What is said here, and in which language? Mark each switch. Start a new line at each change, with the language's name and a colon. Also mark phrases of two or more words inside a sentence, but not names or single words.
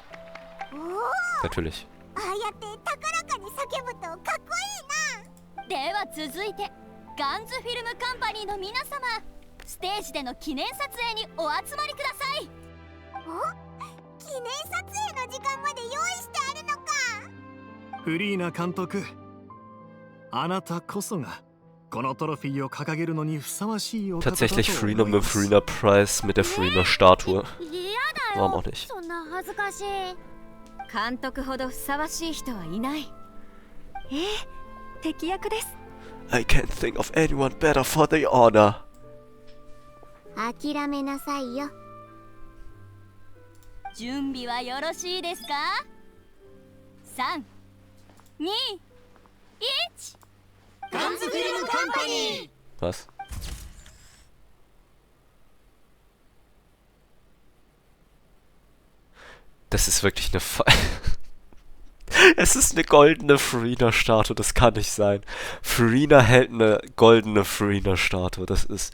German: Natürlich.
Japanese: ああやって高らかに叫ぶとかっこいいな。では続いてガンズフィルムカンパニーの皆様、ステージでの記念撮影にお集まりください。お、記念撮影の時間まで用意してあるのか。フリーナ監督、あなたこそがこのトロフィーを掲げるのにふさわしいお方だと思います。
German: Tatsächlich Freena mit dem Freena Prize mit der Freena Statue. Warum auch nicht?
Japanese: そんな恥ずかしい。監督ほどふさわしい人はいない。敵役です。
English: I can't think of anyone better for the honor.
Japanese: 諦めなさいよ。準備はよろしいですか？ 3、2、1。ガンズフィルムカンパニー。
German: Was? Das ist wirklich eine Es ist eine goldene Freena-Statue, das kann nicht sein. Freena hält eine goldene Freena-Statue, das ist...